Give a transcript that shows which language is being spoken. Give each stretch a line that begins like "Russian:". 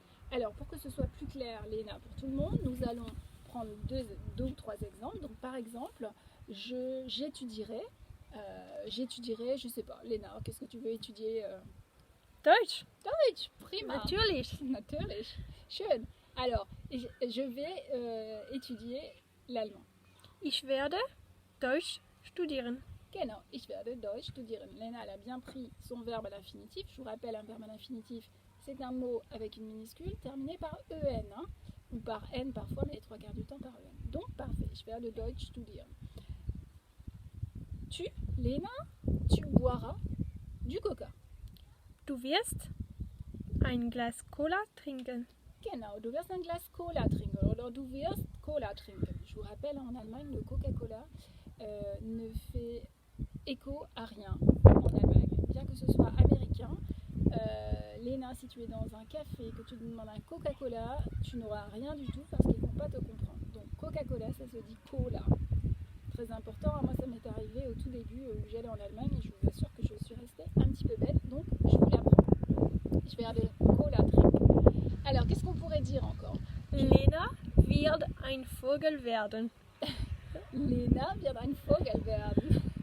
French: Alors, pour que ce soit plus clair, Léna, pour tout le monde, nous allons prendre deux ou trois exemples. Donc, par exemple, j'étudierai, je sais pas, Léna, qu'est-ce que tu veux étudier
German: Deutsch, Deutsch, prima. natürlich. Natürlich. Schön.
French: Alors, je vais étudier l'allemand.
German: Ich werde Deutsch studieren. Genau, ich werde Deutsch studieren.
French: Léna, elle a bien pris son verbe à l'infinitif. Je vous rappelle, un verbe à l'infinitif, c'est un mot avec une minuscule terminé par en, ou par n parfois, mais les 3/4 du temps par en. Donc, parfait.
German: Ich werde Deutsch studieren.
French: Tu, Léna, tu boiras du coca.
German: Du wirst ein Glas Cola trinken. Genau, du wirst ein Glas Cola trinken oder du wirst Cola trinken.
French: Je vous rappelle, en Allemagne, le Coca-Cola ne fait écho à rien en Allemagne. Bien que ce soit américain, Léna, si tu es dans un café et que tu demandes un Coca-Cola, tu n'auras rien du tout parce qu'ils ne vont pas te comprendre. Donc Coca-Cola, ça se dit Cola. Très important, moi ça m'est arrivé au tout début où j'allais en Allemagne et je vous assure que je suis restée un petit peu bête, donc je vous l'apprends. Je vais regarder
German: Cola trinken.
French: Alors, qu'est-ce qu'on pourrait dire encore?
German: Lena wird ein Vogel werden. Léna wird ein Vogel werden.